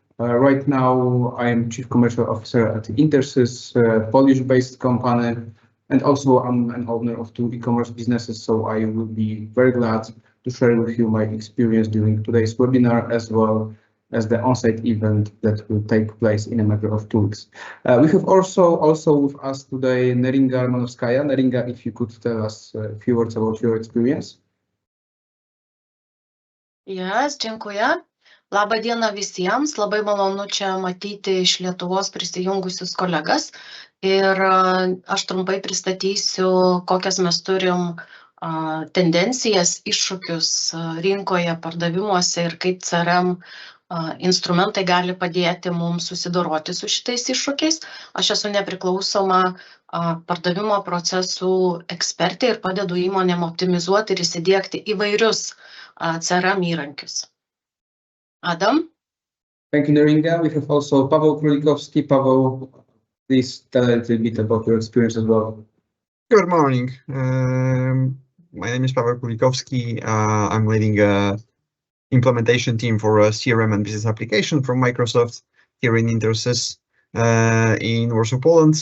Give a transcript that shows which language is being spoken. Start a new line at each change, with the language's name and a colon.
English: Right now, I am Chief Commercial Officer at Intersys, Polish-based company, and also I'm an owner of 2 e-commerce businesses, so I will be very glad to share with you my experience during today's webinar, as well as the on-site event that will take place in a matter of 2 weeks. We have also with us today Neringa Romanovskaja. Neringa, if you could tell us a few words about your experience. Yes,
Polish: dziękuję.
Lithuanian: Labą dieną visiems, labai malonu čia matyti iš Lietuvos prisijungusius kolegas. Ir aš trumpai pristatysiu, kokias mes turim tendencijas, iššūkius rinkoje, pardavimuose ir kaip CRM instrumentai gali padėti mums susidoroti su šitais iššūkiais. Aš esu nepriklausoma pardavimo procesų ekspertė ir padedu įmonėm optimizuoti ir įsidiegti įvairius CRM įrankius.
English: Adam? Thank you, Neringa. We have also Paweł Krulikowski. Paweł, please tell a little bit about your experience as well. Good morning. My name is Paweł Krulikowski. I'm leading a implementation team for a CRM and business application from Microsoft here in Intersys in Warsaw, Poland.